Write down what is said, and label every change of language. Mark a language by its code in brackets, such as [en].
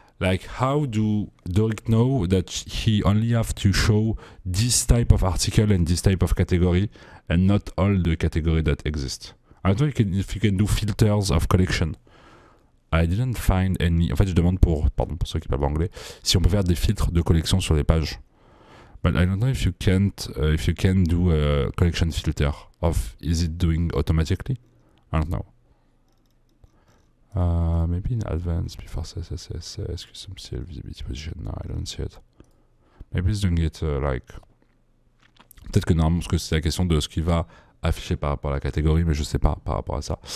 [en] Like, how do Doric know that he only have to show this type of article and this type of category and not all the category that exist? I don't know if you can do filters of collection. I didn't find any. [fr] En fait, je demande pour ceux qui parlent anglais, si on peut faire des filtres de collection sur les pages. [en] But I don't know if you can do a collection filter of is it doing automatically? I don't know. Maybe in advance before CSS, custom CL visibility position. No, I don't see it. Maybe it's doing it like. [fr] Peut-être que normalement, parce que c'est la question de ce qui va afficher par rapport à la catégorie, mais je sais pas par rapport à ça.